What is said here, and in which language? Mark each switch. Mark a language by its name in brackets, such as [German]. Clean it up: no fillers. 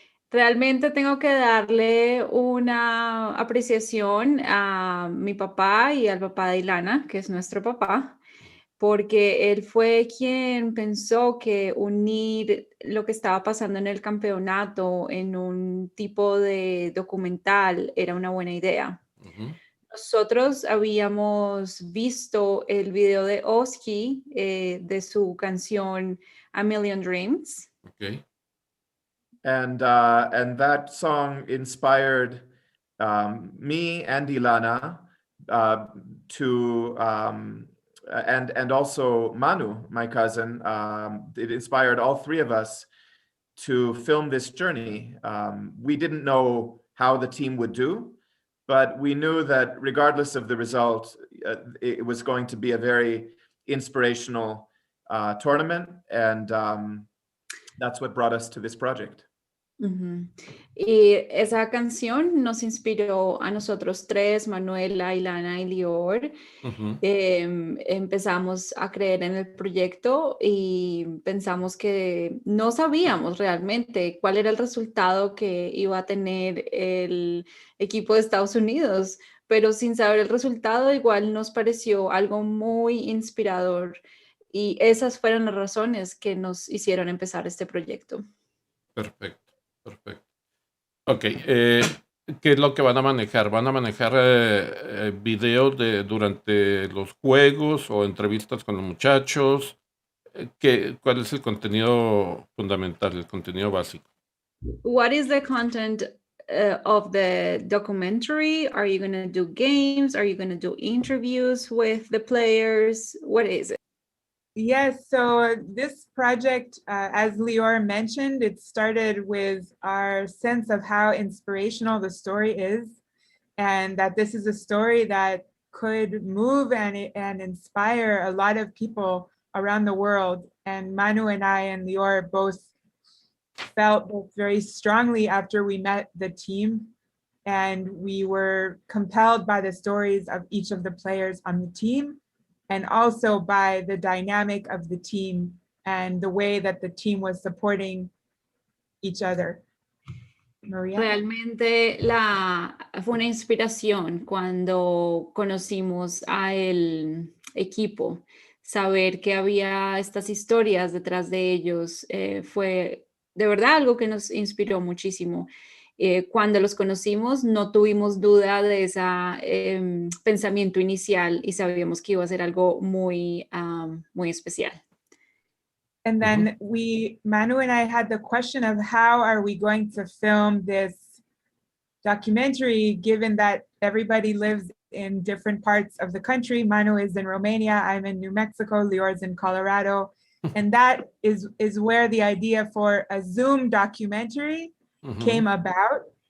[Spanish] Realmente tengo que darle una apreciación a mi papá y al papá de Ilana, que es nuestro papá, porque él fue quien pensó que unir lo que estaba pasando en el campeonato en un tipo de documental era una buena idea. Nosotros habíamos visto el video de Oski de su canción A Million Dreams. [English] Okay. And that song inspired me and Ilana to and also Manu, my cousin. It inspired all three of us to film this journey. We didn't know how the team would do, but we knew that regardless of the result, it was going to be a very inspirational tournament, and that's what brought us to this project. Ujú. [Spanish] Y esa canción nos inspiró a nosotros tres, Manuela, Ilana y Lior. Ujú. Empezamos a creer en el proyecto y pensamos que no sabíamos realmente cuál era el resultado que iba a tener el equipo de Estados Unidos, pero sin saber el resultado igual nos pareció algo muy inspirador y esas fueron las razones que nos hicieron empezar este proyecto. Perfecto, perfecto. Ok, ¿qué es lo que van a manejar? ¿Van a manejar videos durante los juegos o entrevistas con los muchachos? ¿Cuál es el contenido fundamental, el contenido básico? [English] What is the content of the documentary? Are you going to do games? Are you going to do interviews with the players? What is it? Yes, so this project, as Lior mentioned, it started with our sense of how inspirational the story is, and that this is a story that could move and inspire a lot of people around the world. And Manu and I and Lior both felt this very strongly after we met the team, and we were compelled by the stories of each of the players on the team, and also by the dynamic of the team and the way that the team was supporting each other. Maria? [Spanish] Realmente fue una inspiración cuando conocimos a el equipo. Saber que había estas historias detrás de ellos fue de verdad algo que nos inspiró muchísimo. Cuando los conocimos no tuvimos duda de ese pensamiento inicial y sabíamos que iba a ser algo muy, muy especial. [English] And then Manu and I had the question of how are we going to film this documentary, given that everybody lives in different parts of the country. Manu is in Romania, I'm in New Mexico, Lior's in Colorado. And that is where the idea for a Zoom documentary came about.